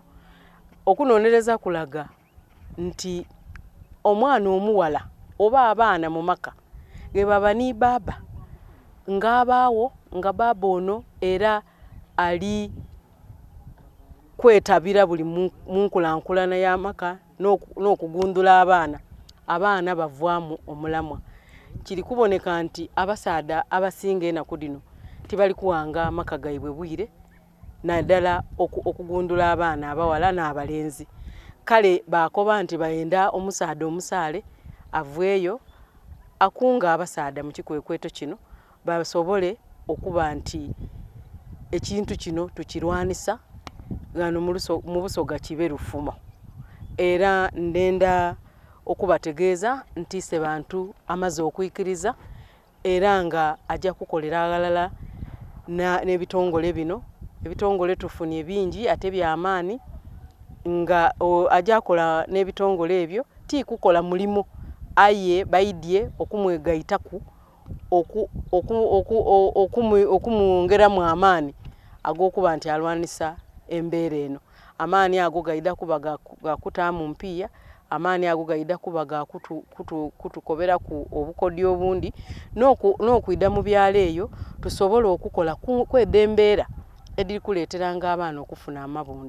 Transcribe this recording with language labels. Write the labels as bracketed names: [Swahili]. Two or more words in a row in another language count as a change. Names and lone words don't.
[Soga] Okunonereza kulaga nti omwana omuwala oba abaana mu maka ge baba ni baba ng'abaawo nga baba ono era ali kwetabira buli munkulankulana y'amaka n'okugundula abaana bavaamu omulamwa. Kiri kuboneka nti abasaada abasinga enaku dino tibali kuwanga amaka gaibwe bwire naddala okugundula abaana abawala n'abalenzi. Kale bakoba nti bayenda omusaada omusaale avweyo akunga abasaada mu kikwekweto kino basobole okuba nti ekintu kino tukirwanisa gano mu Busoga kibe lufumo. Era ndenda okubategeeza nti se bantu amaze okuyikiriza era nga ajja kukolera agalala n'ebitongole bino. Ebitongole tufunye bingi ate by'amaani nga ajja kola n'ebitongole ebyo ti kukola mulimo aye baidye okumwegaitaku okumwongeramu amaani ag'okuba nti alwanisa embeera eno. Amaani ago gaida kuba gakutaamu mpiya, amaani ago gaida kuba gakutukobera ku obukodyo obundi n'okwida mu byalo eyo tusobole okukola kwedembeera ediri kuleeteranga abaana okufuna amabunda.